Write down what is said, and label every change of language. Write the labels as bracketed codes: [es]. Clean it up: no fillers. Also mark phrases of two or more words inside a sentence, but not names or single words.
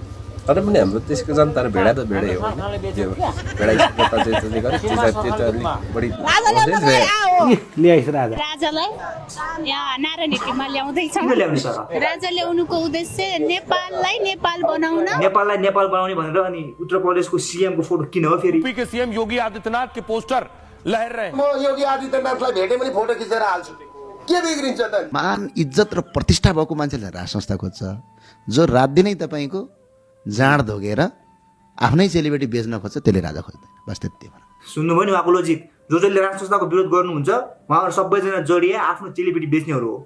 [ne] तर पनि हाम्रो देशको जनता र भेडा त भेडै हो त्यो भेडा जनता चाहिँ त्यसले गर्दा त्यो त अलिक बढी ल्याइस राजा राजालाई यहाँ नारायण हिटीमा ल्याउँदैछौँ। किन ल्याउने सर? राजा ल्याउनुको उद्देश्य नेपाललाई नेपाल बनाउन, नेपाललाई नेपाल बनाउने भनेर। अनि उत्तर प्रदेशको सीएम को फोटो किन हो फेरि? [hi] यूपी के सीएम योगी आदित्यनाथ के पोस्टर लहर रहे हैं। [ne] म योगी आदित्यनाथलाई भेटे पनि फोटो खिचेर हाल्छु, के बिग्रिन्छ त? मान इज्जत र प्रतिष्ठा भएको मान्छेले राज संस्था खोज्छ, जो रात दिनै तपाईँको जाँड धोगेर आफ्नै चेलीबेटी बेच्न खोज्छ त्यसले राजा खोज्दैन। बस त्यति भन। सुन्नुभयो नि उहाँको लोजिक। जसले राज संस्थाको विरोध गर्नुहुन्छ उहाँहरू सबैजना जडिए आफ्नो चेलीबेटी बेच्नेहरू हो।